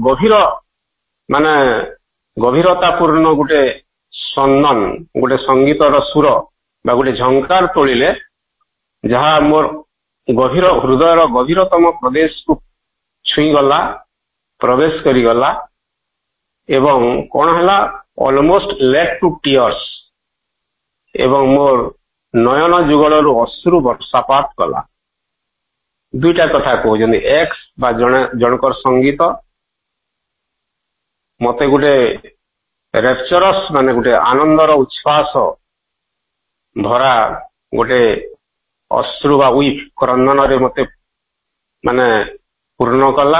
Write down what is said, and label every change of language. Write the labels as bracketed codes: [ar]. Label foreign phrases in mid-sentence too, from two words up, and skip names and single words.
[or] ଗଭୀରତାପୂର୍ଣ୍ଣ ଗୋଟେ ସ୍ପନ୍ଦନ, ଗୋଟେ ସଙ୍ଗୀତର ସୁର ବା ଗୋଟେ ଝଙ୍କାର ତୋଳିଲେ, ଯାହା ମୋର ହୃଦୟର ଗଭୀରତମ ପ୍ରଦେଶକୁ ଛୁଇଁଗଲା, ପ୍ରବେଶ କରିଗଲା ଏବଂ କଣ ହେଲା, [en] almost led to tears [or] ଏବଂ ମୋର ନୟନ ଯୁଗଳରୁ ଅଶ୍ରୁ ବର୍ଷାପାତ କଲା। ଦୁଇଟା କଥା କହୁଛନ୍ତି, ଏକ୍ସ ବା ଜଣଙ୍କର ସଙ୍ଗୀତ ମତେ ଗୋଟେ ରେପଚରସ୍ ମାନେ ଗୋଟେ ଆନନ୍ଦର ଉଚ୍ଛ୍ୱାସ ଭରା ଗୋଟେ ଅଶ୍ରୁ ବା ୱିପ୍ କ୍ରନ୍ଦନରେ ମତେ ମାନେ ପୂର୍ଣ୍ଣ କଲା।